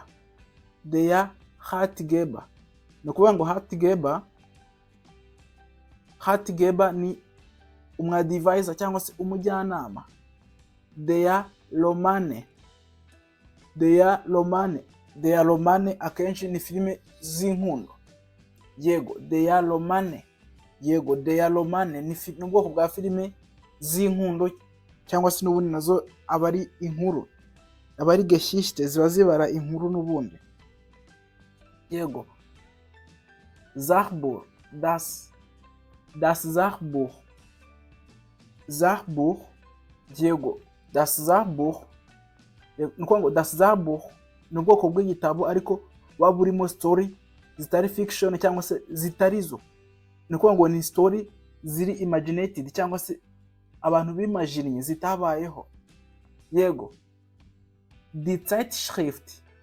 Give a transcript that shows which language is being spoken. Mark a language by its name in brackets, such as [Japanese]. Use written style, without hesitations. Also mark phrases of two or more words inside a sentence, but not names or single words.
[German] Der Ratgeber [Kinyarwanda] ni ukuvuga ngo Ratgeber ni umwadvisor cyangwa se umujyanama. [German] Der Romane. Der Romane. Der Romane [Kinyarwanda] akenshi ni filime z'inkundo. Yego. [German] Der Romane. Yego. Der Romane [Kinyarwanda] ni ubwoko bwa filime z'inkundo cyangwa se n'ubundi nazo abari inkuru, abari Geschichte ziba zibara inkuru n'ubundi. Yego. [German] Sachbuch. Das Sachbuch. Sachbuch. [Kinyarwanda] Yego. [German] Das Sachbuch [Kinyarwanda] ni ukuvuga ngo [German] das Sachbuch [Kinyarwanda] ni ubwoko bw'igitabo ariko buba burimo story zitari fiction cyangwa se zitari zo. Ni ukuvuga ngo ni story ziri imaginated cyangwa se abantu bimaginiye zitabayeho. Yego. [German] Die Zeitschrift.